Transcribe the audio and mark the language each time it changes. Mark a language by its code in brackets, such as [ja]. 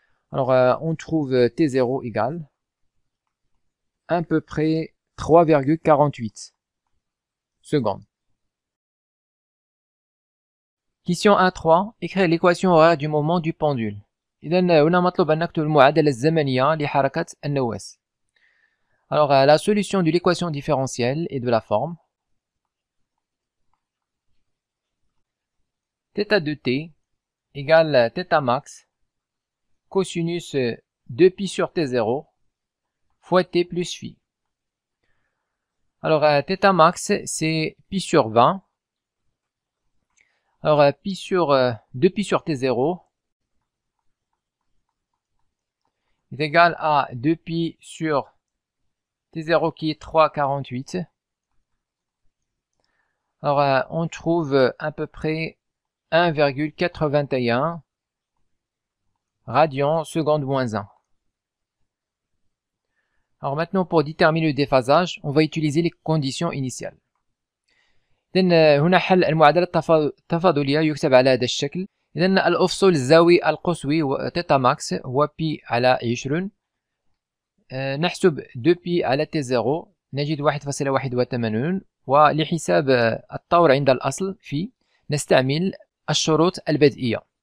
[fr] Alors, on trouve T0 égale à peu près 3,48 secondes. Question 1.3. Écrire l'équation horaire du moment du pendule. [ar] إذن هنا مطلوب أن نكتب المعادلة الزمنية لحركة النواة. [fr] Alors, la solution de l'équation différentielle est de la forme θ de t égale θ max cosinus 2pi sur t0 fois t plus phi. Alors, θ max, c'est pi sur 20. Alors, pi sur 2pi sur t0 est égal à 2pi sur t0 qui est 3,48. Alors, on trouve à peu près 1,81 radians seconde moins 1. Alors maintenant, pour déterminer le déphasage, on va utiliser les conditions initiales. [ar] إذن هنا حل المعادلة التفاضلية يكتب على هذا الشكل. إذن الأفصول الزاوي القصوي θ ماكس هو بي على 20. نحسب 2بي على t0 نجد 1.81. ولحساب الطور عند الأصل في نستعمل الشروط البدئية.